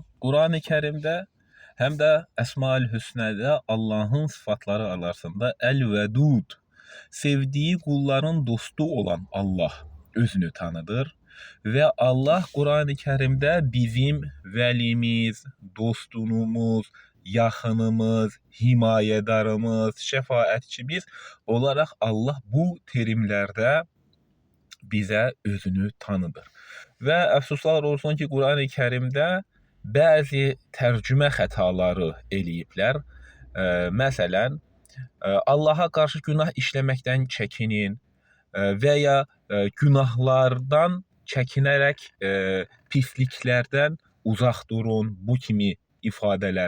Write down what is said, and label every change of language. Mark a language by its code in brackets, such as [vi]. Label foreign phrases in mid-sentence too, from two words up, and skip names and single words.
[tr] Kur'an-ı Kerim'de hem de Esma-ül Hüsna'da Allah'ın sıfatları arasında El-Vedud, sevdiği kulların dostu olan Allah özünü tanıdır. Ve Allah Kur'an-ı Kerim'de bizim velimiz, dostumuz, yaxınımız, himayedarımız, şefaatçimiz olarak Allah bu terimlerde bizə özünü tanıdır. [az] Və əfsuslar olsun ki, Qurani Kərimdə bəzi tərcümə xətaları eləyiblər. Məsələn, Allaha qarşı günah işləməkdən çəkinin və ya günahlardan çəkinərək pisliklərdən uzaq durun, bu kimi ifadələr.